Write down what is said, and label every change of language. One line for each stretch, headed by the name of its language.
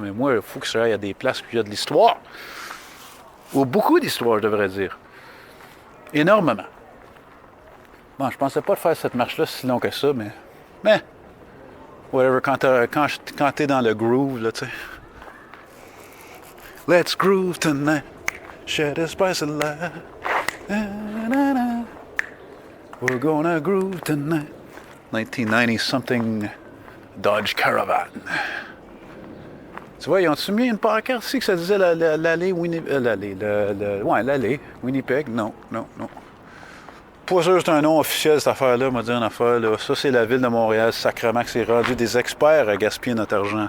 French: Mais moi, il faut que je aille à des places où il y a de l'histoire. Ou beaucoup d'histoire, je devrais dire. Énormément. Bon, je pensais pas faire cette marche-là si long que ça, mais whatever, quand t'es dans le groove, là, tu sais.
English: Let's groove tonight, share the spice of life. We're gonna groove tonight. 1990-something Dodge Caravan.
French: Tu vois, ils ont-tu mis une pancarte ici que ça disait l'allée Winnipeg? L'allée Winnipeg? Non. Pas sûr que c'est un nom officiel, cette affaire-là, m'a dit une affaire, là. Ça, c'est la ville de Montréal, sacrément, que c'est rendu des experts à gaspiller notre argent.